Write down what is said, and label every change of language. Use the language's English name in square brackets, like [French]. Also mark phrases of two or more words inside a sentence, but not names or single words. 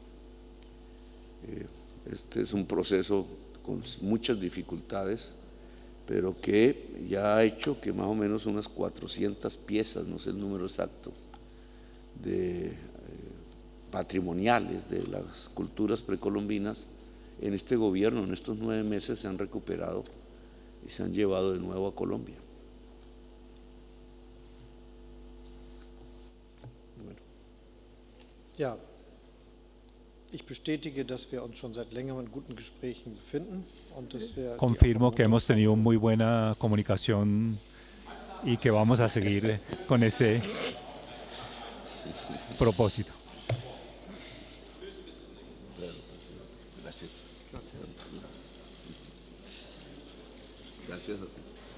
[Spanish] Este es un proceso con muchas dificultades, pero que ya ha hecho que más o menos unas 400 piezas, no sé el número exacto, de patrimoniales de las culturas precolombinas, en este gobierno, en estos 9 meses, se han recuperado y se han llevado de nuevo a Colombia. Bueno. [German] Ja, ich bestätige, dass wir uns schon seit längerem in guten Gesprächen befinden und dass wir [Spanish] Confirmo que hemos tenido muy buena comunicación y que vamos a seguir con ese propósito. Gracias a ti.